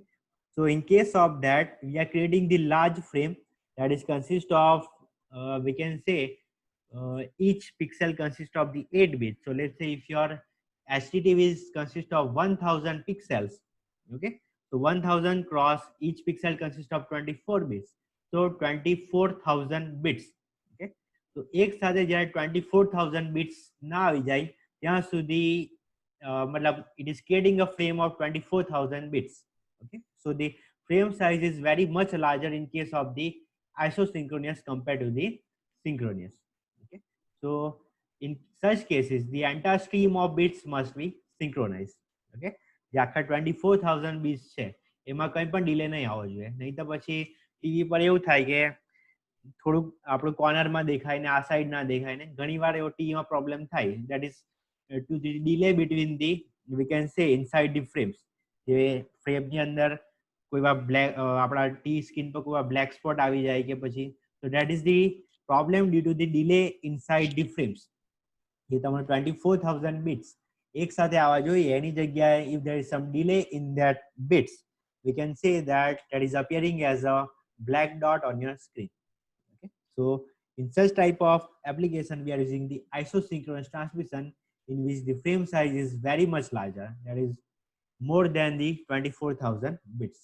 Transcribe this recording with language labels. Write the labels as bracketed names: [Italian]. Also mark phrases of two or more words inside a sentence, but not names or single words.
[English] So in case of that, we are creating the large frame that is consist of we can say each pixel consists of the 8 bits. So let's say if your HTTV is consist of 1000 pixels, okay, so 1000 cross each pixel consists of 24 bits, so 24,000 bits. Okay. So [Gujarati] એક સાથે જ્યારે 24,000 bits ના આવી જાય ત્યાં સુધી [English] matlab it is creating a frame of 24,000 bits. Okay. So the frame size is very much larger in case of the isosynchronous compared to the synchronous. Okay. So in such cases the entire stream of bits must be synchronized. [Gujarati] Okay. જે આખા 24,000 bits છે એમાં કંઈ પણ ડિલે નહીં આવવો જોઈએ, નહીં તો પછી ટીવી પર એવું થાય કે થોડુંક આપણું કોર્નરમાં દેખાય ને આ સાઈડ ના દેખાય ને ઘણીવાર એવો ટીવીમાં પ્રોબ્લેમ થાય, [English] that is to the delay between the we can say inside the frames. [Gujarati] જે ફ્રેમની અંદર કોઈ વાર બ્લેક આપણા ટી સ્ક્રીન પર કોઈ વાર બ્લેક સ્પોટ આવી જાય કે પછી, [English] so that is the problem due to the delay inside the frames. [Gujarati] જે તમારું 24,000 bits એક સાથે આવવા જોઈએ એની જગ્યાએ [English] if there is some delay in that bits, we can say that that is appearing as a black dot on your screen. Okay. So in such type of application we are using the isosynchronous transmission in which the frame size is very much larger, that is more than the 24,000 bits.